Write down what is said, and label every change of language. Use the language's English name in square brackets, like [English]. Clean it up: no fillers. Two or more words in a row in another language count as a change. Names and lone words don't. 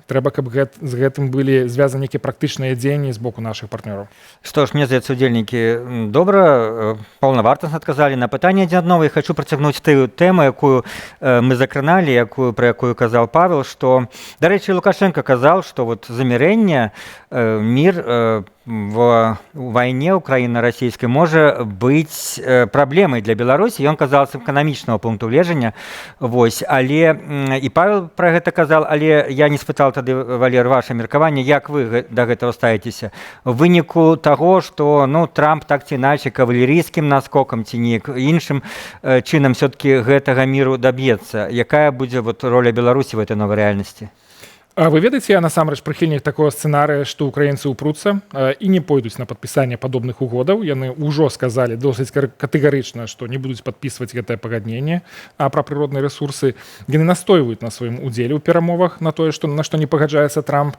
[Belarusian] Трэба, каб з гэтым былі звязаны нейкія практычныя дзеянні з боку нашых партнёраў. Што ж, мне здаецца, удзельнікі добра, паўнавартасна адказалі на пытанне адзін аднаго, і хачу працягнуць тую тэму, якую мы закраналі, пра якую казаў Павел, што, дарэчы, Лукашенко казаў, што замірэнне, мір [Russian] в войне украино-российской может быть проблемой для Беларуси. [Belarusian] Он казал с экономичного пункту гледжання. Але и Павел про гэта казал, але я не спытал тады, Валер, ваше меркаванне, як вы до гэтага ставитеся? В выніку того, что Трамп так ці иначе кавалерийским наскоком ці неяк іншым чынам все-таки гэтага миру добьется. Якая будзе роля Беларуси [Russian] в этой новой реальности? [Belarusian] Вы ведаеце, я насамрэч прыхільнік такого сцэнарыя, што ўкраінцы ўпруцца і не пойдуць на падпісанне падобных угодаў. Яны ўжо сказалі досыць катэгарычна, што не будуць падпісваць гэтае пагадненне пра прыродныя рэсурсы. Яны настойваюць на сваім удзеле ў перамовах, на тое, на што не пагаджаецца Трамп.